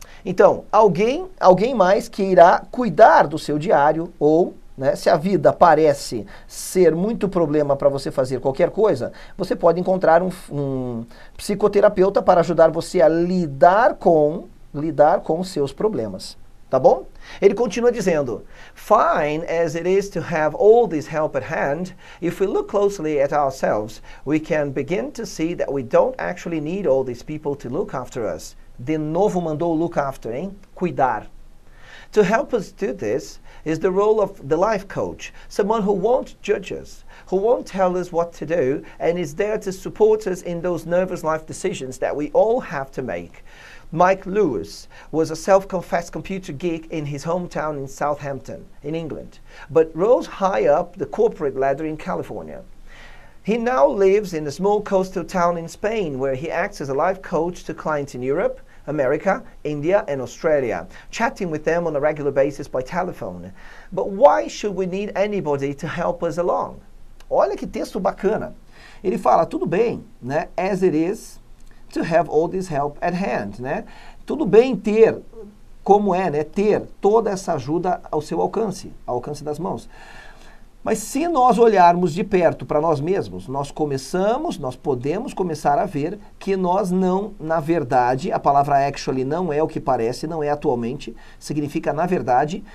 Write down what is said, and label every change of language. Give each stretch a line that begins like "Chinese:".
Portuguese: Então, alguém mais que irá cuidar do seu diário ou, né, se a vida parece ser muito problema para você fazer qualquer coisa, você pode encontrar um psicoterapeuta para ajudar você a lidar com os seus problemas. Tá bom? Ele continua dizendo,
English: fine as it is to have all this help at hand, if we look closely at ourselves, we can begin to see that we don't actually need all these people to look after us.
Portuguese: De novo mandou look after, hein? Cuidar.
English: To help us do this is the role of the life coach, someone who won't judge us, who won't tell us what to do, and is there to support us in those nervous life decisions that we all have to make. Mike Lewis was a self-confessed computer geek in his hometown in Southampton, in England, but rose high up the corporate ladder in California. He now lives in a small coastal town in Spain, where he acts as a life coach to clients in Europe, America, India, and Australia, chatting with them on a regular basis by telephone. But why should we need anybody to help us along?
Portuguese: Olha que texto bacana. Ele fala, tudo bem, né?
English: As it is to have all this help at hand, né?
Portuguese: Tudo bem ter, como é, né? Ter toda essa ajuda ao seu alcance, ao alcance das mãos. Mas se nós olharmos de perto para nós mesmos, nós podemos começar a ver que nós não, na verdade, a palavra actually não é o que parece, não é atualmente, significa na verdade.